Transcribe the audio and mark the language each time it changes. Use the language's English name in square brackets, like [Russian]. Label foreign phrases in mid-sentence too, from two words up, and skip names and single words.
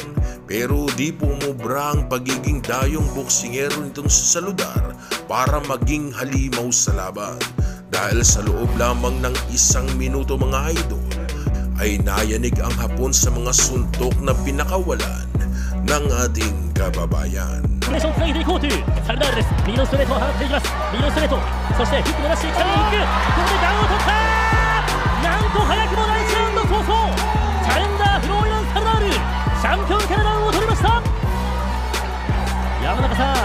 [Filipino] Pero di po umubra ang pagiging dayong boksingero nitong si Saludar para maging halimaw sa laban. Dahil sa loob lamang ng 1 minuto mga idol, ay nayanig ang Hapon sa mga suntok na pinakawalan ng ating kababayan. [Japanese] コンビネーションつなげていこうというサルダールです。右のストレートを放っていきます。右のストレート、そしてフック伸ばしていったりフック、ここでダウンを取った。なんと早くも第1ラウンド早々チャレンジャーフローイラン・サルダールチャンピオンからダウンを取りました。山中さん、